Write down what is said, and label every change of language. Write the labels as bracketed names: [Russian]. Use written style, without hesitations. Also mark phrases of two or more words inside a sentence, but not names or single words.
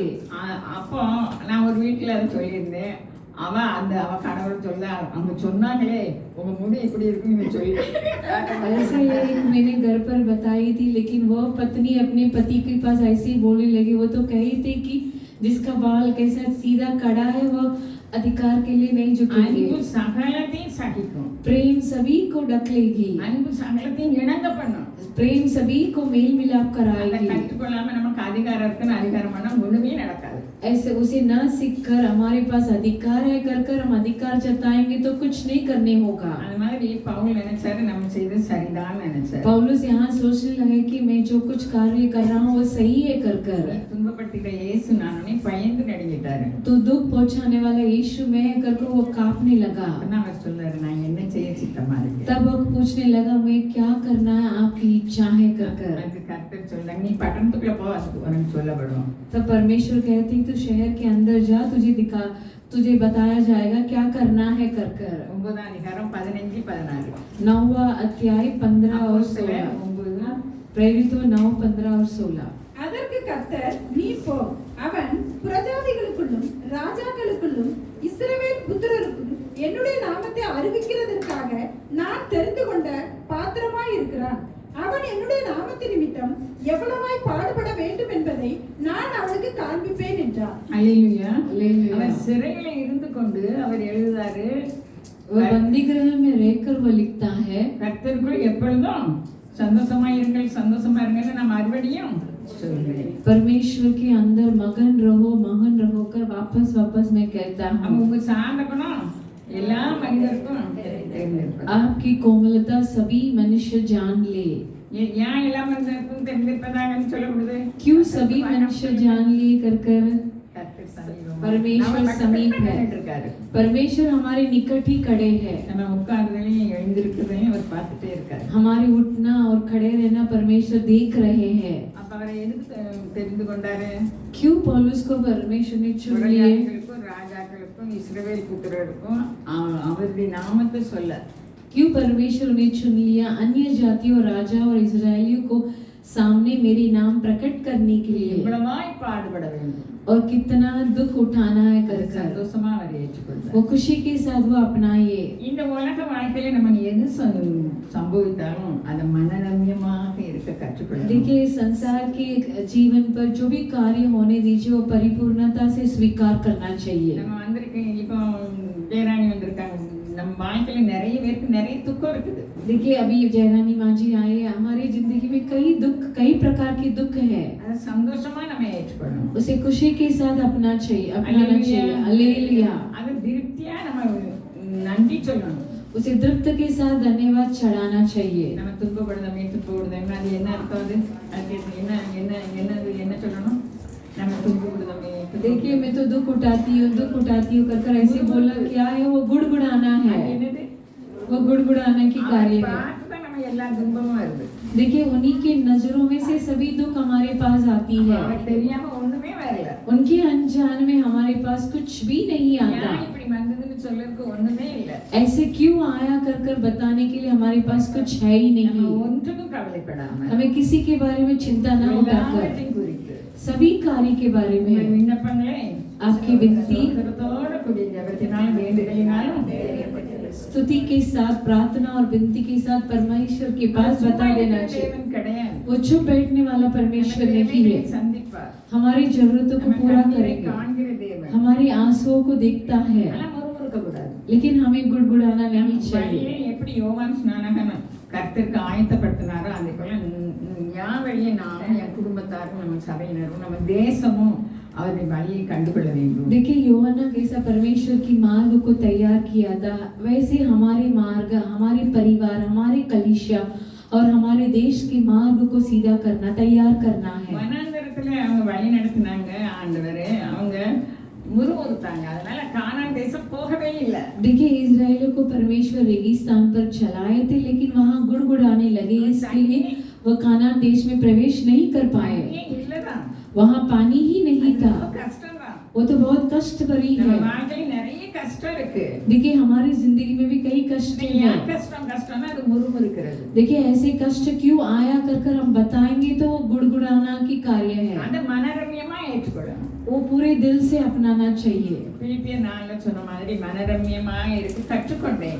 [Tamil] அப்போ நான் ஒரு வீட்டுல அதை சொல்லியிருந்தேன். அவ கணவர் சொல்ல அவங்க சொன்னாங்களே உங்க முடி இப்படி இருக்குன்னு சொல்லி. [Hindi] ऐसा ये मैंने घर पर बताई थी, लेकिन वो पत्नी अपने पति के पास ऐसे ही बोलने लगी. वो तो कही थी कि जिसका बाल कैसा सीधा कड़ा है वो अधिकार के लिए नहीं झुकेंगे. [Tamil] அன்பு சகலத்தையும் சகிக்கும். [Hindi] प्रेम सभी को ढक लेगी. [Tamil] அன்பு சகலத்தையும் இணங்க பண்ணும். [Hindi] प्रेम सभी को मेल मिलाप [Tamil] அதை [Hindi] कराएगी. [Tamil] கற்றுக்கொள்ளாம நமக்கு அதிகாரம் இருக்குன்னு அதிகாரம் பண்ணா ஒண்ணுமே நடக்காது. [Hindi] ऐसे उसे न सीखकर हमारे पास अधिकार है कर हम अधिकार जताएंगे तो कुछ नहीं करने होगा. [Tamil] அது மாதிரி பவுல் நினைச்சாரு நம்ம செய்தது சரிதான் நினைச்சாரு. [Hindi] पौलुस यहाँ सोचने लगे कि मैं जो कुछ कार्य कर रहा हूँ वो सही है कर [Tamil] துன்பப்படுத்திக்கிற இயேசு நானே பயந்து நடுங்கிட்டாரு. [Hindi] तो दुख पहुंचाने वाला यीशु में कर वो कांपने लगा. [Tamil] அப்பதான் அவர் சொல்றாரு நான் என்ன செய்ய சித்தமா இருக்கேன். [Hindi] तब वो पूछने लगा मैं क्या करना है आपकी इच्छा है कर. [Tamil] அதுக்கு கர்த்தர் சொல்றாங்க நீ பட்டணத்துக்குள்ள போ, அதுக்கு உனக்கு சொல்லப்படும். [Hindi] तब परमेश्वर कहते हैं तू शहर के अंदर जा, तुझे बताया जाएगा क्या करना है कर. [Tamil] 9 அதிகாரம் 15 16. [Hindi] 9वां अध्याय 15 और 16. 9 प्रेरितों 9 15 और 16. [Tamil] அதற்கு கர்த்தர் நீ போ, அவன் பிரஜாதிகளுக்குள்ளும் ராஜாக்களுக்குள்ளும் இஸ்ரவேல் புத்திரருக்கும் என்னுடைய நாமத்தை அறிவிக்கிறதற்காக நான் தெரிந்து கொண்ட பாத்திரமாய் இருக்கிறான். அவன் என்னுடைய நாமத்தின் நிமித்தம் எவ்வளவாய் பாடுபட வேண்டும் என்பதை நான் அவனுக்கு காண்பிப்பேன் என்றார். அல்லேலூயா. அல்லேலூயா. அவர் சிறையில இருந்து கொண்டு அவர் எழுதுறாரு. [Hindi] वो बंदी गृह में रहकर वो लिखता है [Tamil] கர்த்தருக்குள் எப்பொழுதும் சந்தோஷமா இருங்கன்னு நான் மறுபடியும் சொல்றேன். [Hindi] परमेश्वर के अंदर मगन रहो कर वापस मैं कहता [Tamil] அப்ப [Hindi] हूँ. [Tamil] உங்க சாந்தகுணம் எல்லா மனிதருக்கும் தெரிஞ்சிருக்கும். [Hindi] आपकी कोमलता सभी मनुष्य जान ले. [Tamil] ஏன் எல்லா மனிதருக்கும் தெரிஞ்சிருப்பதாகன்னு சொல்லப்படுது? [Hindi] क्यों सभी मनुष्य जान लिए कर [Tamil] கர்த்தர் சமீபமா. [Hindi] परमेश्वर [Tamil] நம்ம [Hindi] समीप [Tamil] பக்கத்துல [Hindi] है. [Tamil] இருக்காரு. [Hindi] परमेश्वर हमारे निकट ही खड़े हैं. [Tamil] நம்ம உட்கார்றதையும் எழுந்திருக்கிறதையும் அவர் பார்த்துட்டே இருக்காரு. [Hindi] हमारे उठना और खड़े रहना परमेश्वर देख रहे हैं. [Tamil] அப்ப அவரை எதுக்கு தெரிந்து கொண்டாரு? [Hindi] क्यों पौलुस को परमेश्वर ने चुन लिए? [Tamil] பிரஜாதிகளுக்கும் ராஜாக்களுக்கும் இஸ்ரவேல் புத்திரருக்கும் அவருடைய நாமத்தை சொல்ல. [Hindi] क्यों परमेश्वर उन्हें चुन लिया? अन्य जातियों राजा और इजरायलियों को सामने मेरे नाम प्रकट करने के लिए. [Tamil] இவ்வளவாய் பாடுபட வேண்டும். [Hindi] और कितना दुख उठाना है कर [Tamil] சந்தோஷமா அவர் ஏற்றுக்கொண்டார். [Hindi] वो खुशी के साथ वो अपनाइए. [Tamil] இந்த உலக வாழ்க்கையில நம்ம எது சம்பவித்தாலும் அதை மனரம்யமாக இருக்க கற்றுக்கொள்ளணும். [Hindi] देखिए संसार के जीवन पर जो भी कार्य होने दीजिए वो परिपूर्णता से स्वीकार करना चाहिए. [Tamil] நம்ம வந்திருக்கோம், இப்போ ஜெயராணி வந்திருக்காங்க. நம்ம வாழ்க்கையில நிறைய பேருக்கு நிறைய துக்கம் இருக்குது. [Hindi] देखिए अभी जयरानी माँ जी आए, हमारी जिंदगी में कई प्रकार के दुख है. [Tamil] அதை சந்தோஷமா நம்ம ஏற்றுக்கொள்ளணும். [Hindi] उसे खुशी के साथ अपनाना चाहिए. हालेलुया. [Tamil] அது திருப்தியா நம்ம நன்றி சொல்லணும். [Hindi] उसे तृप्त के साथ धन्यवाद चढ़ाना चाहिए. [Tamil] நம்ம துன்பப்படுதமே அது என்ன அர்த்தம்? அது என்ன சொல்லணும்? நம்ம துன்பப்படுதமே. [Hindi] देखिए मैं तो दुख उठाती हूँ कर ऐसे बोलना क्या है? वो गुड़गुड़ाना है. [Tamil] என்னது? [Hindi] वो गुड़गुड़ाने की कार्य है. [Tamil] பார்த்துதான் நம்ம எல்லா துன்பமும் வருது. [Hindi] देखिए उन्हीं के नजरों में से सभी दुख हमारे पास आती है. [Tamil] அவருக்கு தெரியாம ஒண்ணுமே வரல. [Hindi] उनके अनजान में हमारे पास कुछ भी नहीं आता. [Tamil] ஏன் இப்படி வந்ததுன்னு சொல்றதுக்கு ஒண்ணுமே இல்ல. [Hindi] ऐसे क्यों आया कर कर बताने के लिए हमारे पास कुछ है ही [Tamil] நம்ம [Hindi] नहीं। [Tamil] ஒன்றுக்கும் கவலைப்படாம [Hindi] हमें किसी के बारे में चिंता न उठाकर [Tamil] எல்லாவற்றையும் குறித்து [Hindi] सभी कार्य के बारे [Tamil] உங்கள் [Hindi] में [Tamil] விண்ணப்பங்களை [Hindi] आपकी विनती [Tamil] ஸ்தோத்திரத்தோட கூடிய ஜெபத்தினாலும் வேண்டுதலினாலும் [Hindi] स्तुति के साथ प्रार्थना और विनती के साथ परमेश्वर के पास बता देना चाहिए। [Tamil] தேவன் கிடையாது. [Hindi] वो चुप बैठने वाला परमेश्वर नहीं है, [Tamil] சந்திப்பார். [Hindi] हमारी जरूरतों को [Tamil] நம்ம [Hindi] पूरा [Tamil] கண்ணீரை [Hindi] करेंगे, [Tamil] காண்கிற தேவன். [Hindi] हमारी आंसुओं को देखता है, [Tamil] ஆனா முறுமுறுக்க கூடாது. [Hindi] लेकिन हमें गुड़गुड़ाना नहीं चाहिए। [Tamil] வழியை எப்படி யோவான் ஸ்நானகன் கர்த்தருக்கு ஆயத்தப்படுத்தினாரோ அதே போல ஞான் வழியை நானும் என் குடும்பத்தாரும் நம்ம சபையினரும் நம்ம தேசமும் அவருடைய வழியை கண்டுகொள்ள வேண்டும். [Hindi] देखिए यूहन्ना कैसा परमेश्वर की मार्ग को तैयार किया था, वैसे हमारे मार्ग, हमारे परिवार, हमारे कलीसिया और हमारे देश के मार्ग को सीधा करना, तैयार करना है। [Tamil] வனாந்தரத்துல அவங்க வழி நடத்தினாங்க ஆண்டவர், அவங்க முறுமுறுத்தாங்க, அதனால கானான் தேசம் போகவே இல்லை. [Hindi] देखिए इजराइलियों को परमेश्वर रेगिस्तान पर चलाए थे, लेकिन वहाँ गुड़गुड़ाने लगे, इसके लिए वह कानान देश में प्रवेश नहीं कर पाए। [Tamil] இல்லதான், [Hindi] वहाँ पानी ही नहीं था, [Tamil] ரொம்ப கஷ்டம்தான். [Hindi] वो तो बहुत कष्ट भरी [Tamil] நம்ம [Hindi] है। [Tamil] வாழ்க்கையில நிறைய கஷ்டம் இருக்கு. [Hindi] देखिए हमारी जिंदगी में भी कई कष्ट [Tamil] ஏன் [Hindi] हैं। [Tamil] கஷ்டம் கஷ்டம்னா அது முறுமுறுக்கிறது. [Hindi] देखिए ऐसे कष्ट क्यों आया कर कर हम बताएंगे तो वो गुड़गुड़ाना की कार्य है, [Tamil] அதை மனரம்யமா ஏற்றுக்கொள்ளணும். [Hindi] वो पूरे दिल से अपनाना चाहिए। [Tamil] பிலிப்பியர் 4 சொன்ன மாதிரி மனரம்யமா இருக்கு கற்றுக்கொண்டேன்.